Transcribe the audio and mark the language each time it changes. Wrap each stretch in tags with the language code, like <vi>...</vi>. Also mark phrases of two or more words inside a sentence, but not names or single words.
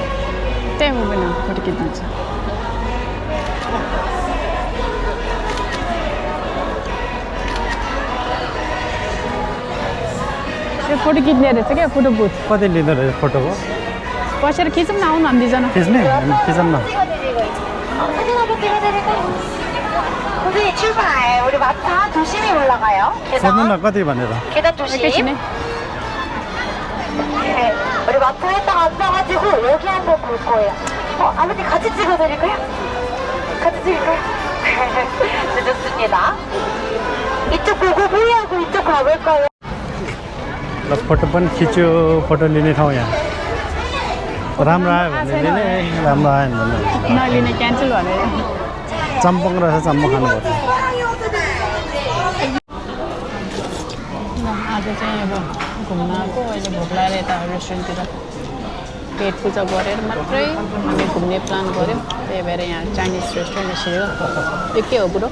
<ne>त्यही हुँदैन फोटो खिचिदिन्छ यो फोटो खिच्ने रहेछ क्या</ne> <en>photo booth</en> <ne>कति लिँदो रहेछ फोटोको बसेर खिचौँ न आउनु हामी दुईजना खिच्ने हामी खिचौँ न सोध्नु न कति भनेर एकैछिन है</ne> <ko>우리 마트에 딱 앉아가지고 여기 한번 볼 거예요. 아버님 같이 찍어드릴까요? 같이 찍을까요? 네, 좋습니다. 이쪽 보고 후회하고 이쪽 가볼까요?</ko> <ne>ल फोटो पनि खिच्यो फोटो लिने ठाउँ यहाँ राम्रो आयो भने लिने राम्रो आएन भने नलिने क्यान्सल भनेर चम्पङ रहेछ चम्पङ खानुपर्छ आज चाहिँ अब घुम्न आएको अहिले भोक लागेर यता रेस्टुरेन्टतिर पेट पूजा गरेर मात्रै हामी घुम्ने प्लान गऱ्यौँ त्यही भएर यहाँ</ne> <en>Chinese restaurant</en> <ne>निस्केको यो के हो बुढो</ne>